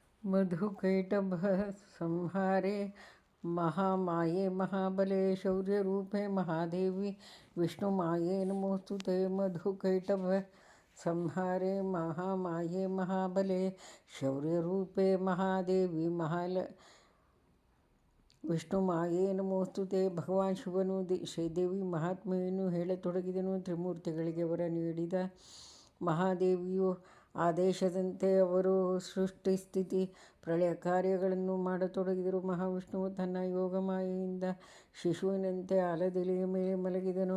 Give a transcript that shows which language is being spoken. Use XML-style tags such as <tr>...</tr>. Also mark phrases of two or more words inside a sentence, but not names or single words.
<sa>मधुकैटभ संहारे महामाये महाबले शौर्यरूपे महादेवी विष्णुमाये नमोस्तुते। मधुकैटभ संहारे महामाये महाबले शौर्यरूपे महादेवी ವಿಷ್ಣುಮಾಯೇ ನಮೋಸ್ತುತೆ.</sa> <kn>ಭಗವಾನ್ ಶಿವನು ಶ್ರೀದೇವಿ ಮಹಾತ್ಮೆಯನ್ನು ಹೇಳತೊಡಗಿದನು. ತ್ರಿಮೂರ್ತಿಗಳಿಗೆ ವರ ನೀಡಿದ ಮಹಾದೇವಿಯು ಆದೇಶದಂತೆ ಅವರು ಸೃಷ್ಟಿ ಸ್ಥಿತಿ ಪ್ರಳಯ ಕಾರ್ಯಗಳನ್ನು ಮಾಡತೊಡಗಿದರು. ಮಹಾವಿಷ್ಣುವು ತನ್ನ ಯೋಗಮಾಯೆಯಿಂದ ಶಿಶುವಿನಂತೆ ಆಲದೆಲೆಯ ಮೇಲೆ ಮಲಗಿದನು.</kn>